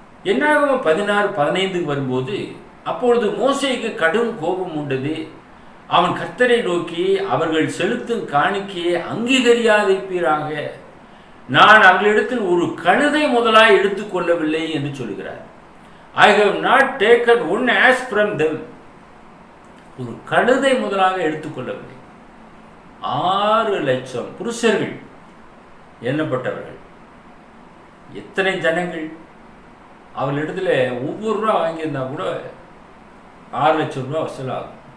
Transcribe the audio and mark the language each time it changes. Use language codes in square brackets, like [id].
[ta] என்னாகும் 16:15 வரும்போது அப்பொழுது மோசேக்கு கடும் கோபம் உண்டது. அவன் கர்த்தரை நோக்கி அவர்கள் செலுத்தும் காணிக்கையை அங்கீகரியாதிருப்பீராக, நான் அவர்களிடத்தில் ஒரு கழுதை முதலாய் எடுத்துக்கொள்ளவில்லை என்று சொல்கிறார். [en] I have not taken one ass from them. [ta] ஒரு கழுதை முதலாக எடுத்துக்கொள்ளவில்லை. 6 லட்சம் புருஷர்கள் எண்ணப்பட்டவர்கள். எத்தனை ஜனங்கள்! அவர்களிடத்துல ஒவ்வொரு ரூபா வாங்கியிருந்தா கூட 6 லட்சம் ரூபா வசூலாகும்.